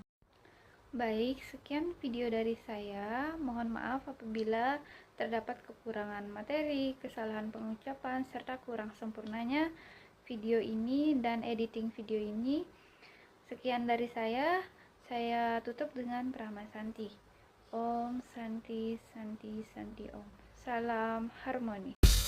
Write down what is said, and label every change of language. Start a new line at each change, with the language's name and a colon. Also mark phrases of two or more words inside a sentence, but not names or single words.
Indonesian: Baik, sekian video dari saya. Mohon maaf apabila terdapat kekurangan materi, kesalahan pengucapan, serta kurang sempurnanya video ini dan editing video ini. Sekian dari saya tutup dengan Prama Santi.
Sanskrit: Om Santi, Santi, Santi Om.
Indonesian: Salam harmoni.